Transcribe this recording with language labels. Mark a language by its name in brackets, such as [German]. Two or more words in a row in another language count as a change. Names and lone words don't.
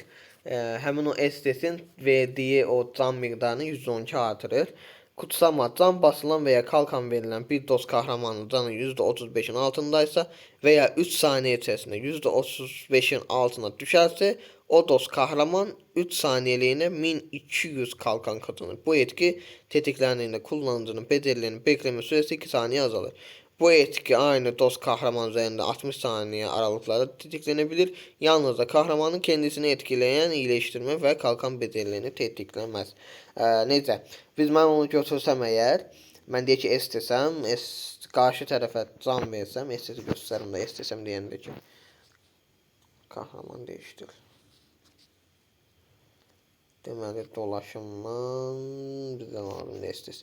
[Azerbaijani] Həmin o STS-in verdiyi o can miqdarını 112 artırır. Kutsama can basılan və ya kalkan verilən bir dost qəhrəmanın canı %35-in altındaysa və ya 3 saniyə içərisində %35-in altına düşərsə, o dost qəhrəman 3 saniyəliyinə 1200 kalkan qazanır. [Turkish] Bu etki tetikləndiyində kullanıcının bedelinin bekleme sürəsi 2 saniyə azalır. Bu etki aynı dost kahraman üzerinde 60 saniye aralıklarla tetiklenebilir. Yalnız da kahramanın kendisini etkileyen iyileştirme ve kalkan bedellerini tetiklemez. [Azerbaijani] Neyse, ben onu götürsəm əgər, mən deyək ki, istesəm, qarşı tərəfə can versəm, istesi göstərim də, istesəm deyəndə ki, kahraman değiştir. Deməli, dolaşımdan bizdən aldım da istes.